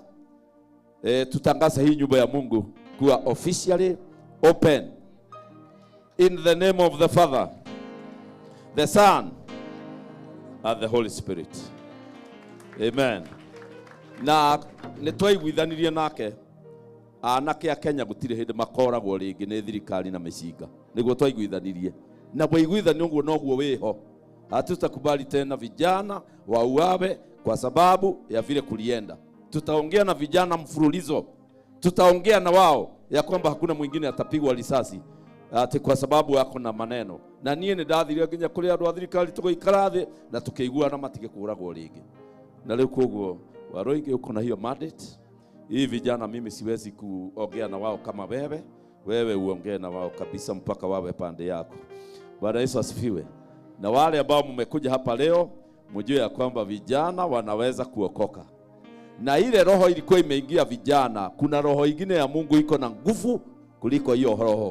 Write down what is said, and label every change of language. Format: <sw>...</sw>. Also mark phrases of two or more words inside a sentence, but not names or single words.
<sw>Tutangaza hii nyumba ya Mungu kuwa</sw> <en>officially open. In the name of the Father, the Son, and the Holy Spirit. Amen.</en> <ki>Na nitwaiguithanirie nake anake a Kenya gutire hindi makoragwo ringi ni thirikari na mĩcinga. Niguo twaiguithanirie. Na waiguithani ũguo noguo wiho.</ki> <sw>Hatutakubali tena vijana wauawe kwa sababu ya vile kulienda. Tutaongea na vijana mfululizo. Tutaongea na wao ya kwamba hakuna mwingine atapigwa risasi ati kwa sababu yako na maneno.</sw> <ki>Na niye ni ndathire nginya kuri andu a thirikari tugoikara thi na tukiiguana matige kuragwo ringi.</ki> <sw>Na leo koguo Waruinge uko na hiyo mandate. Hii vijana mimi siwezi kuongea na wao kama wewe. Wewe uongee na wao kabisa mpaka wawe pande yako. Bwana Yesu asifiwe. Na wale ambao mmekuja hapa leo mjue ya kwamba vijana wanaweza kuokoka. Na ile roho ilikuwa imeingia vijana, kuna roho nyingine ya Mungu iko na nguvu kuliko hiyo roho.</sw>